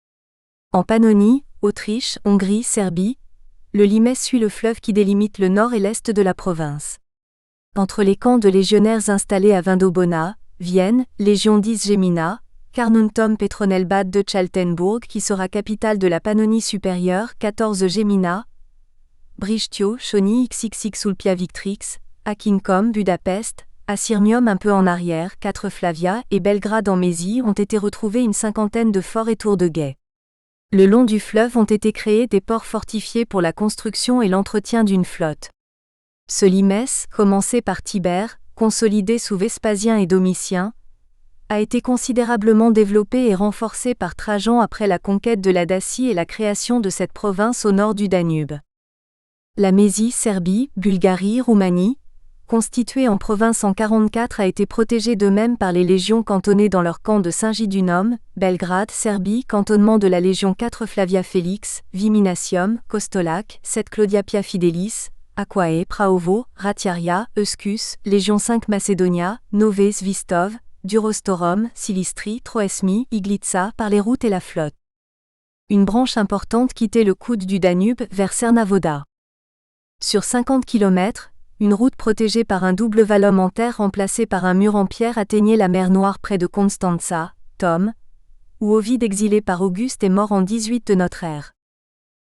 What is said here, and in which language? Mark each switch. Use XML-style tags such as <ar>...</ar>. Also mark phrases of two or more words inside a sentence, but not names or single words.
<fr>En Pannonie, Autriche, Hongrie, Serbie, le limès suit le fleuve qui délimite le nord et l'est de la province. Entre les camps de légionnaires installés à Vindobona, Vienne, Légion 10 Gemina, Carnuntum Petronelbad de Chaltenburg qui sera capitale de la Pannonie supérieure 14 Gemina, Brijtio, Choni XXX Sulpia Victrix, Aquincum, Budapest, Asirmium un peu en arrière 4 Flavia et Belgrade en Mésie ont été retrouvés une cinquantaine de forts et tours de guet. Le long du fleuve ont été créés des ports fortifiés pour la construction et l'entretien d'une flotte. Ce limès, commencé par Tibère, consolidé sous Vespasien et Domitien, a été considérablement développé et renforcé par Trajan après la conquête de la Dacie et la création de cette province au nord du Danube. La Mésie, Serbie, Bulgarie, Roumanie, constituée en province en 44 a été protégée d'eux-mêmes par les légions cantonnées dans leur camp de Saint-Gidunum, Belgrade, Serbie, cantonnement de la Légion 4 Flavia Félix, Viminacium, Kostolac, 7 Claudia Pia Fidelis, Aquae, Praovo, Ratiaria, Euscus, Légion 5 Macedonia, Nové Svistov, Durostorum, Silistri, Troesmi, Iglitsa par les routes et la flotte. Une branche importante quittait le coude du Danube vers Cernavoda. Sur 50 km, une route protégée par un double vallum en terre remplacé par un mur en pierre atteignait la mer Noire près de Constanza, Tom, où Ovide exilé par Auguste est mort en 18 de notre ère.</fr>